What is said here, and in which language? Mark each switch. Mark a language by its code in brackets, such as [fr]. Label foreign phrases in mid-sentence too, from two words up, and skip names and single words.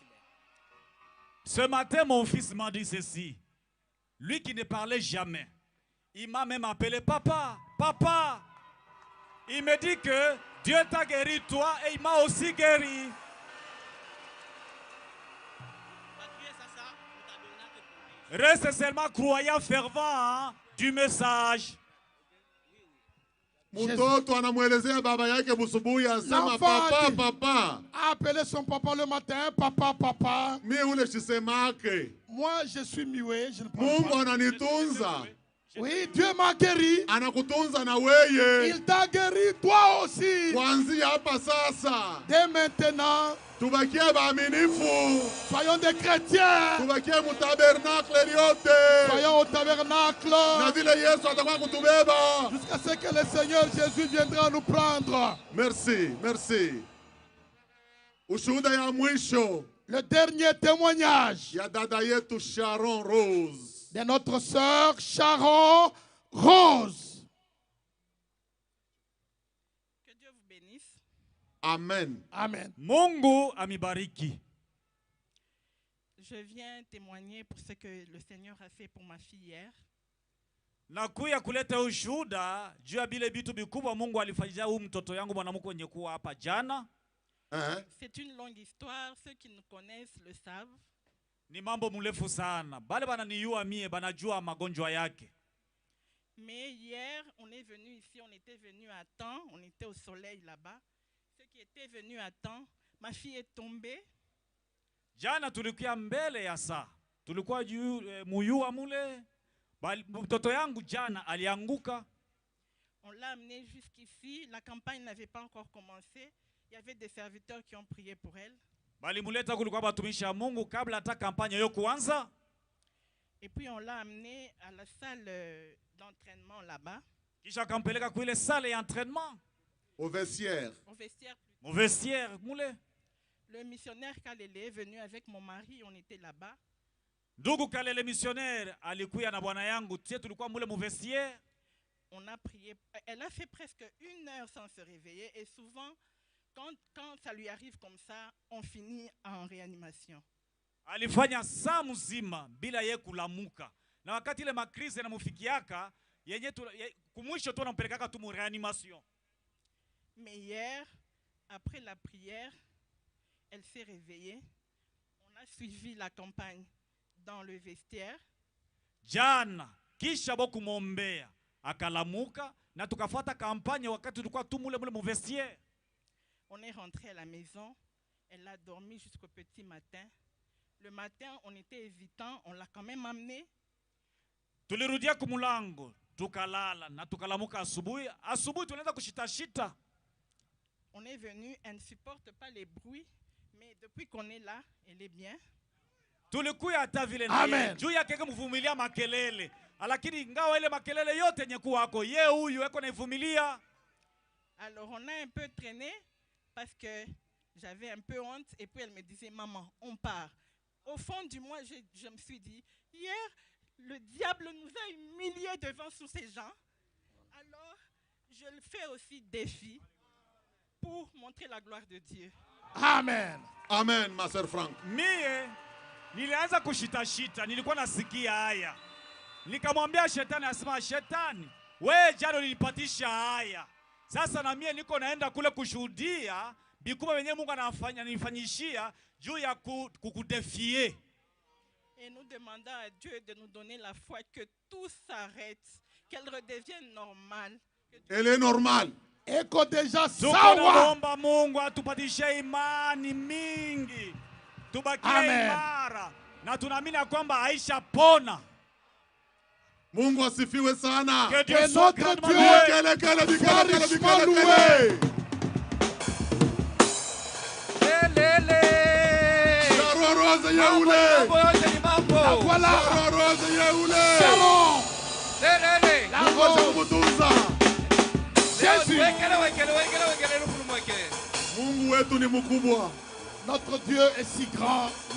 [fr] Ce matin, mon fils m'a dit ceci. Lui qui ne parlait jamais. Il m'a même appelé papa. Papa. Il me dit que Dieu t'a guéri toi et il m'a aussi guéri. Reste seulement croyant fervent du message. [sw] Mtoto anamuelezea baba yake busubuhi asema papa papa. [fr] A appelé son papa le matin, papa papa. [sw] Mimi ule sisemake. [fr] Moi je suis muet, je ne parle [sw] Mungu [fr] pas. [sw] ananitunza. [fr] Oui, Dieu m'a guéri. [sw] Anakutunza na weye. [fr] Il t'a guéri toi aussi. [sw] Kuanzia hapa sasa. [fr] Dès maintenant, [sw] tubakie baaminifu. [fr] Soyons des chrétiens. [sw] Tubakie mu tabernacle yote. [fr] Soyons au tabernacle. [sw] Na vile Yesu atakuwa kutubeba. [fr] Jusqu'à ce que le Seigneur Jésus viendra nous prendre. Merci, merci. [sw] Ushuhuda ya mwisho. [fr] Le dernier témoignage. [sw] Ya dada yetu Sharon Rose. [fr] De notre sœur Sharon Rose. Que Dieu vous bénisse. Amen. Amen. [sw] Mungu amibariki. [fr] Je viens témoigner pour ce que le Seigneur a fait pour ma fille hier. [sw] Nakuya kuleta ushuhuda juu ya bile vitu vikubwa Mungu alifanyia huyu mtoto yangu mwanamke mwenye kuwa hapa jana. [fr] C'est une longue histoire, ceux qui nous connaissent le savent. [sw] Ni mambo mrefu sana. Bale bananiyua mie banajua magonjwa yake. [fr] Mais hier, on est venu ici, on était venu à temps, on était au soleil là-bas. Ceux qui étaient venus à temps, ma fille est tombée. [sw] Jana tulikuwa mbele ya saa. Tulikuwa muyua mule. Mtoto yangu jana alianguka. [fr] On l'a amenée jusqu'ici, la campagne n'avait pas encore commencé. Il y avait des serviteurs qui ont prié pour elle. [sw] Balimuleta kulikuwa batumishi ya Mungu kabla hata kampanya yo kuanza. [fr] Et puis on l'a amené à la salle d'entraînement là-bas. [sw] Kisha kampeleka kuile [fr] salle d'entraînement. Au vestiaire. Au vestiaire. Au vestiaire, mule. Le missionnaire Kalele est venu avec mon mari, on était là-bas. [sw] Ndugu Kalele missionnaire alikuya na bwana yangu, tie tulikuwa mule mu vestiaire. [fr] On a prié, elle a fait presque 1 heure sans se réveiller et souvent quand ça lui arrive comme ça, on finit en réanimation. [sw] Alifanya saa mzima bila ye kulamuka. Na wakati ile makrizi na mufikiaka, yenye kumwisho tu nampelekaka tu mu réanimation. [fr] Mais hier, après la prière, elle s'est réveillée. On a suivi la campagne dans le vestiaire. [sw] Jana kisha bokumwombea akalamuka na tukafuata kampanye wakati tulikuwa tumule mule mu vestiaire. [fr] On est rentré à la maison, elle a dormi jusqu'au petit matin. Le matin, on était évitant, on l'a quand même amené. [sw] Tulirudia kumulango, tukalala na tukalamuka asubuhi. Asubuhi tunaenda kushitashita. On est venu, elle ne supporte pas les bruits, mais depuis qu'on est là, elle est bien. Tulikuya hata vile na yeye. Juu yake kumvumilia makelele. Lakini ingawa ile makelele yote yenye kuwako, yeye huyu eko naivumilia. [fr] Alors on a un peu traîné parce que j'avais un peu honte et puis elle me disait maman, on part. Au fond du moi, je me suis dit, hier, le diable nous a humiliés devant tous ces gens. Alors, je le fais aussi défi pour montrer la gloire de Dieu. Amen. Amen, ma sœur Franck. [sw] Mie, nilianza kushitashita, nilikuwa nasikia haya. Nikamwambia shetani, asema shetani, wewe jana nilipatisha haya. Sasa na mie niko naenda kule kushuhudia bikubwa wenye Mungu ananifanyishia juu ya kukudefie. [fr] Et nous demandons à Dieu de nous donner la foi que tout s'arrête, qu'elle redevienne normale. Elle est normale. [sw] Eko deja sawa. Tunaomba Mungu atupatishe imani mingi. Tubakie imara. Na tunaamini kwamba Aisha pona. Mungu asifiwe sana. [fr] Que Dieu soit grandement loué. Voilà. Notre Dieu est si grand.